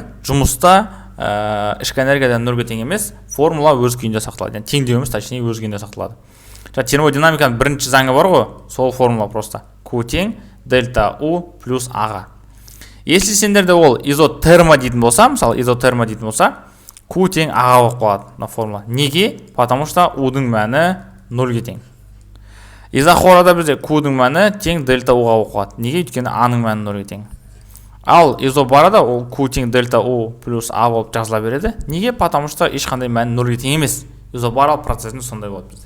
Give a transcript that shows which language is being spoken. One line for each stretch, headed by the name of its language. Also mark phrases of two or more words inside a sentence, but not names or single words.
Kazakh: Жұмыста ішкі энергиядан 0-ге тең емес, формула өз күйінде сақталады. Yani теңдеуіміз точнее өз күйінде сақталады. Термодинамиканың бірінші заңы бар ғой, сол формула просто. Q тең дельта U плюс А-ға. Если сендерде ол изотерма дейтін болса, мысалы изотерма дейтін болса, Q тең А-ға болып қалады на формула. Неге?
Russian: Потому что
Kazakh: U-дің мәні 0-ге тең. Изохорада бізде Q-дің мәні тең дельта U-ға болып қалады. Неге? Өйткені А-ның мәні 0-ге тең. Ал изобарада ол Q тең дельта U плюс А болып жазыла береді. Неге?
Russian: Потому что
Kazakh: ешқандай мәні 0-ге тең емес. Изобарал процесінің сондай болады бізде.